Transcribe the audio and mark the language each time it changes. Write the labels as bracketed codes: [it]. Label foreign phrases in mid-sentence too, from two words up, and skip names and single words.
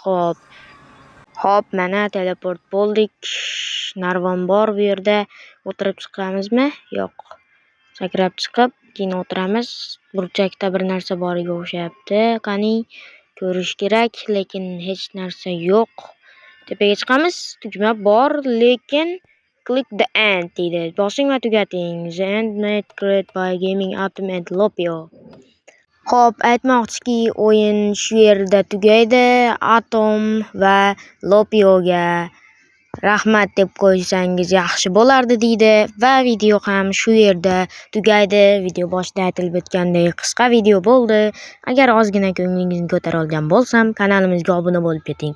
[uz] Mana teleport bo'ldik. Narvon bor bu yerda. O'tirib chiqamizmi? Yo'q. Sakrab chiqib, keyin o'tiramiz. Burchakda bir narsa boriga o'xshayapti. Qani ko'rish kerak, lekin hech narsa yo'q. Tepaga chiqamiz. Tugma bor, lekin [en] click the end [uz] deydi. Bosing va tugating. [en] The end made created by Gaming Atom and Lopio. [uz] Aytmoqchiki, o'yin shu yerda tugaydi. Atom va Lopioga rahmat deb qo'ysangiz yaxshi bo'lardi deydi va video ham shu yerda tugaydi. Video boshida aytilib o'tgandek qisqa video bo'ldi. Agar ozgina ko'nglingizni ko'tara olgan bo'lsam, kanalimizga obuna bo'lib keting.